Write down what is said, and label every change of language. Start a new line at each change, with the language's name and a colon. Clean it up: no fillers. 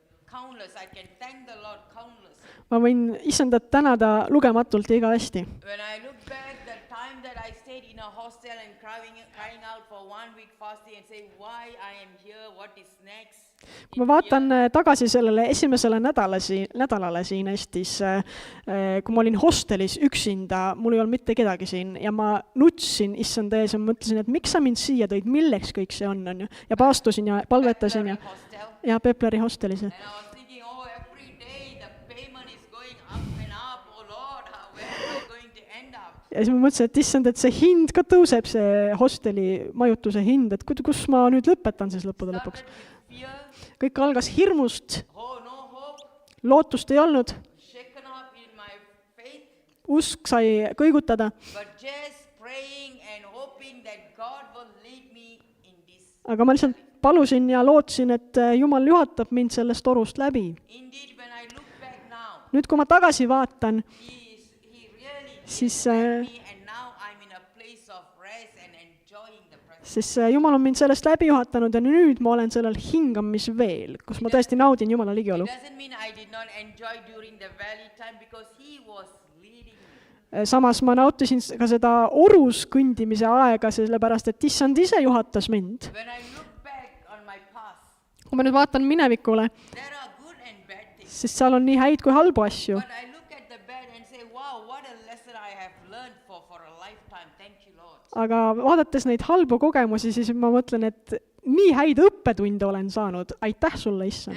English: Countless, I can thank the Lord countless.
Estonian: Ma võin issandat tänada lugematult ja igavesti.
English: When I look back, the time that I stayed in a hostel and crying out for 1 week fasting and saying, why I am here, what is next?
Estonian: Kui ma vaatan tagasi sellele esimesele nädalale siin Eestis, kui ma olin hostelis üksinda, mul ei olnud mitte kedagi siin ja ma nutsin issanda ees ja mõtlesin, et miks sa mind siia tõid, milleks kõik see on ju. Ja paastusin ja palvetasin ja Pepleri hostelis.
English: And I was thinking, every day the payment is going up and up, Lord, where am I going to end up?
Estonian: Ja siis ma mõtlesin, et issand, et see hind ka tõuseb, see hosteli majutuse hind, et kus ma nüüd lõpetan siis lõppude lõpuks.
English: Fear,
Estonian: Kõik algas hirmust,
English: no hope,
Estonian: lootust ei olnud,
English: shaken up in my faith,
Estonian: usk sai kõigutada,
English: but just praying and hoping that God will lead me in this.
Estonian: aga ma lihtsalt palusin ja lootsin, et Jumal juhatab mind sellest torust läbi.
English: Indeed, when I look back now,
Estonian: Nüüd, kui ma tagasi vaatan,
English: He really
Estonian: siis,
English: led me, and now I'm in a place of rest and enjoying the presence.
Estonian: siis Jumal on mind sellest läbi juhatanud ja nüüd ma olen sellel hingamisveel, kus ma tõesti naudin Jumala ligiolu.
English: It doesn't mean I did not enjoy during the valley time because He was leading me.
Estonian: Samas ma nautisin ka seda orus kõndimise aega, sellepärast et issand ise juhatas mind.
English: When I look back on my past,
Estonian: Kui ma nüüd vaatan minevikule,
English: there are good and bad things.
Estonian: siis seal on nii häid kui halbu asju.
English: But I look at the bad and say, wow, what a lesson I have learned for a lifetime. Thank you, Lord.
Estonian: Aga vaadates neid halbu kogemusi, siis ma mõtlen, et nii häid õppetunde olen saanud. Aitäh sulle, issand.